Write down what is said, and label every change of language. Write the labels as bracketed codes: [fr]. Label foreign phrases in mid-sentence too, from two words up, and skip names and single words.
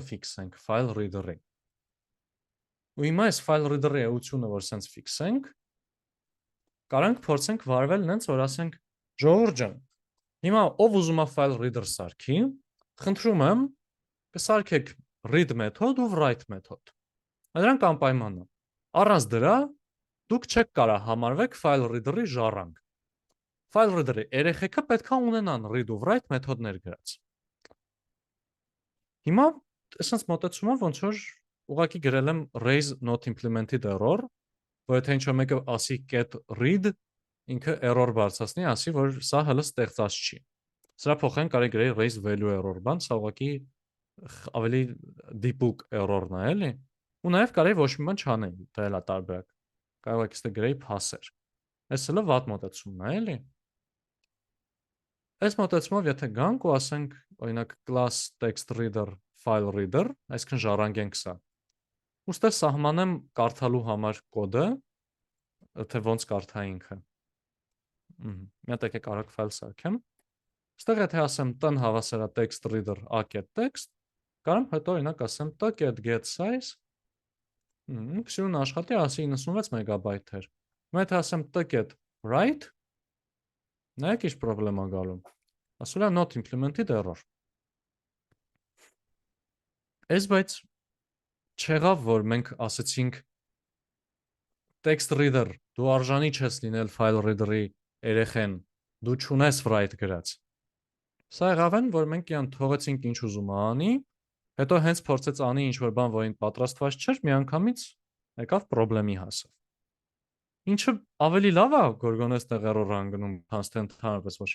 [hy] ֆիքսենք [en] file reader- [hy] ի։ Ու հիմա այս [en] file reader- [hy] ի էությունը որ սենց ֆիքսենք, կարանք փորձենք վարվել նենց, որ ասենք Ժողովուրդ ջան, հիմա ով ուզում է [en] file reader [hy] սարքի, խնդրում եմ կսարքեք read մեթոդ ու write մեթոդ։ Դրանք անպայման է։ Առանց դրա դուք չեք կարող համարվեք [en] file reader- [hy] ի ժառանգ։ [en] File reader- [hy] ի երեխեքը պետք է ունենան read ու write մեթոդներ գրած։ Հիմա այսպես մոտեցումը ոնց որ ուղղակի գրել եմ [en] raise not implemented error, [hy] որ եթե ինչ-որ մեկը ասի [en] get read, [hy] ինքը error բարձրացնի, ասի որ սա հələ ստեղծած չի։ Սրա փոխարեն կարելի գրել [en] raise value error [hy] բան, սա ուղղակի ավելի դիպուկ error-ն է, էլի։ Ու նաև կարելի ոչ մի բան չանել, դա էլ է տարբերակ։ Կարող եք ստե գրեի փասեր։ Այս հələ վատ մոտեցումն է, էլի։ Այս մոտեցումով եթե գանք ու ասենք, օրինակ [en] class text reader file reader, [hy] այսինքն ժառանգենք սա։ Ուստեղ սահմանեմ կարդալու համար կոդը, թե ոնց կարդա ինքը։ Մի հատ եկեք արագ ֆայլ սարքեմ։ Ուստեղ եթե ասեմ տն հավասար է [en] text reader a.text, [hy] կարամ հետո օրինակ ասեմ [en] t.get size, [hy] քսյուն աշխատի, ասի 96 մեգաբայթ էր։ Հիմա եթե ասեմ [en] t.get write, [hy] նայեք ինչ պրոբլեմա գալու։ Ասում է [en] not implemented error։ [hy] Այս բայց չեղավ, որ մենք ասեցինք [en] text reader, [hy] դու արժանի չես լինել [en] file reader- [hy] ի երեխեն, դու չունես write գրած։ Սա եղավ են, որ մենք իրան թողեցինք ինչ ուզում է անի, հետո հենց փորձեց անի ինչ-որ բան, որին պատրաստված չէր, միանգամից եկավ խնդրի հասավ։ Ինչը ավելի լավ է Gorgon-ը այդտեղ error անգնում, քան թե ընդհանրապես ոչ